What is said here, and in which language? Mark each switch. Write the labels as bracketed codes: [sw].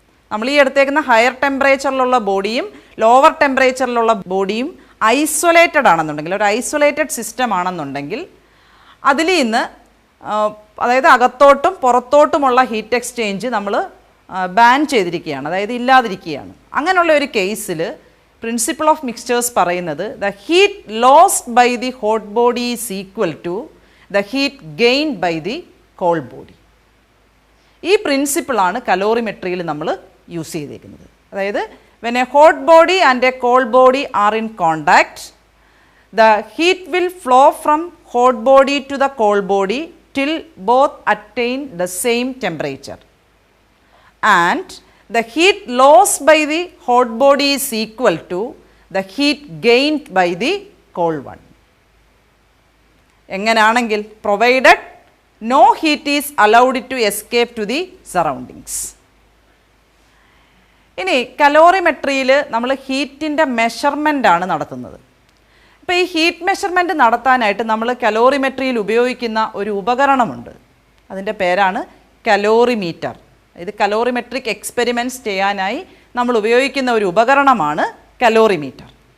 [ml] നമ്മൾ ഈ എടുത്തേക്കുന്ന higher ടെമ്പറേച്ചറിലുള്ള ബോഡിയും lower ടെമ്പറേച്ചറിലുള്ള ബോഡിയും isolated ആണെന്നുണ്ടെങ്കിൽ, ഒരു ഐസൊലേറ്റഡ് സിസ്റ്റം ആണെന്നുണ്ടെങ്കിൽ അതിൽ നിന്ന് അതായത് അകത്തോട്ടും പുറത്തോട്ടുമുള്ള ഹീറ്റ് എക്സ്ചേഞ്ച് നമ്മൾ ബാൻ ചെയ്തിരിക്കുകയാണ്, അതായത് ഇല്ലാതിരിക്കുകയാണ്. അങ്ങനെയുള്ള ഒരു കേസിൽ [en] principle of mixtures [ml] പറയുന്നത് [en] The heat lost by the hot body is equal to the heat gained by the cold body. [ml] ഈ പ്രിൻസിപ്പിളാണ് കലോറിമെട്രിയിൽ നമ്മൾ യൂസ് ചെയ്തേക്കുന്നത്. അതായത് [en] when a hot body and a cold body are in contact, the heat will flow from hot body to the cold body till both attain the same temperature, and the heat lost by the hot body is equal to the heat gained by the cold one. [ml] എങ്ങനെയാണെങ്കിൽ [en] provided no heat is allowed to escape to the surroundings. [ml] ഇനി കലോറിമെട്രിയിൽ നമ്മൾ ഹീറ്റിൻ്റെ മെഷർമെൻ്റാണ് നടത്തുന്നത്. ഇപ്പോൾ ഈ heat measurement നടത്താനായിട്ട് നമ്മൾ കലോറിമെട്രിയിൽ ഉപയോഗിക്കുന്ന ഒരു ഉപകരണമുണ്ട്. അതിൻ്റെ പേരാണ് കലോറിമീറ്റർ. ഇത് കലോറിമെട്രിക് എക്സ്പെരിമെൻറ്റ്സ് ചെയ്യാനായി നമ്മൾ ഉപയോഗിക്കുന്ന ഒരു ഉപകരണമാണ് കലോറിമീറ്റർ.